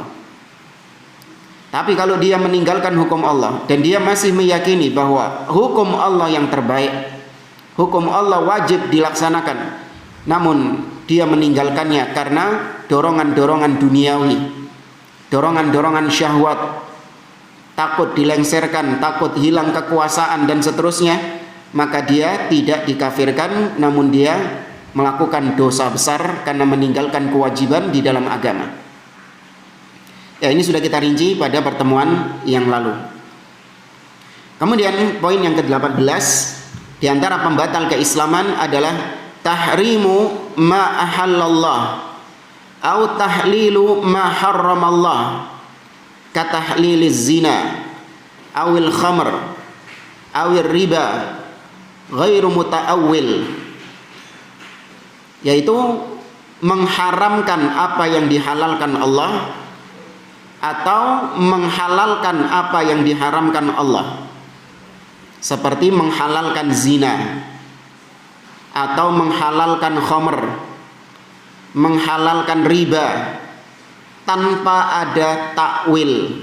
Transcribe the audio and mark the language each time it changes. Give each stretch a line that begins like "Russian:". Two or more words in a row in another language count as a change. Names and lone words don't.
Indonesian: Tapi kalau dia meninggalkan hukum Allah dan dia masih meyakini bahwa hukum Allah yang terbaik, hukum Allah wajib dilaksanakan, namun dia meninggalkannya karena dorongan-dorongan duniawi, dorongan-dorongan syahwat, takut dilengsarkan, takut hilang kekuasaan dan seterusnya, maka dia tidak dikafirkan, namun dia melakukan dosa besar karena meninggalkan kewajiban di dalam agama. Ya, ini sudah kita rinci pada pertemuan yang lalu. Kemudian poin yang ke-18, di antara pembatal keislaman adalah
Arabic: تحريم ما أحل الله أو تحليل ما حرم الله, كتحليل الزنا أو الخمر أو الربا غير متأول,
Indonesian: yaitu mengharamkan apa yang dihalalkan Allah atau menghalalkan apa yang diharamkan Allah, seperti menghalalkan zina atau menghalalkan khamr, menghalalkan riba tanpa ada takwil.